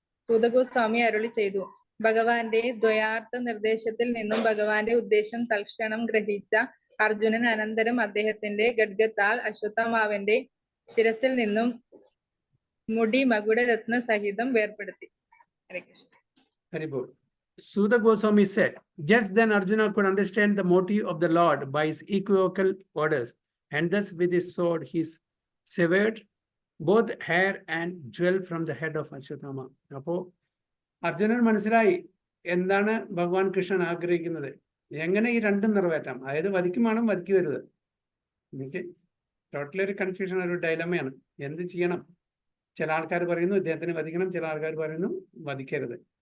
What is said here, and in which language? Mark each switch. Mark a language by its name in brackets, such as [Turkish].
[Malayalam] സൂതഗോസ്വാമി അരുളി ചെയ്തു, ഭഗവാന്റെ ദ്വയാർത്ഥ നിർദ്ദേശത്തിൽ നിന്നും ഭഗവാന്റെ ഉദ്ദേശം തൽക്ഷണം ഗ്രഹിച്ച അർജുനൻ അനന്തരം അദ്ദേഹത്തിന്റെ ഗഡ്ഗത്താൽ അശ്വത്ഥമാവിന്റെ ശിരസിൽ നിന്നും മുടി മകുടരത്ന സഹിതം വേർപെടുത്തി. ഹരേ Krishna. [English] Very good. Suda Goswami said, just then Arjuna could understand the motive of the Lord by his equivocal orders, and thus with his sword he severed both hair and jewel from the head of Ashwatthama. [Malayalam] അപ്പോൾ അർജുനൻ മനസ്സിലായി എന്താണ് ഭഗവാൻ കൃഷ്ണൻ ആഗ്രഹിക്കുന്നത്, എങ്ങനെ ഈ രണ്ടും നിറവേറ്റാം, അതായത് വധിക്കും വേണം വധിക്കരുത്. എനിക്ക് ടോട്ടലി ഒരു കൺഫ്യൂഷൻ, ഒരു ഡൈലമയാണ്. എന്ത് ചെയ്യണം? ചില ആൾക്കാർ പറയുന്നു ഇദ്ദേഹത്തിന് വധിക്കണം, ചില ആൾക്കാർ പറയുന്നു വധിക്കരുത്.